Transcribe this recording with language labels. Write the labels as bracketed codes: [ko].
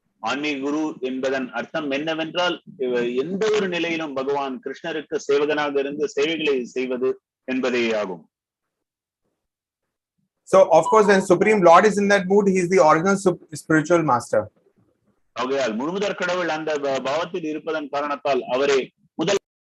[ta] ஆன்மீக குரு என்பதன் அர்த்தம் என்னவென்றால் எந்த ஒரு நிலையிலும் பகவான் கிருஷ்ணருக்கு சேவகனாக இருந்து சேவைகளை செய்வது என்பதே ஆகும். [en] So of course when Supreme Lord is in that mood, he is the original spiritual master. [ta] ஆகையால் முழுமுதற் கடவுள் அந்த பாவத்தில் இருப்பதன் காரணத்தால் அவரே முதல்.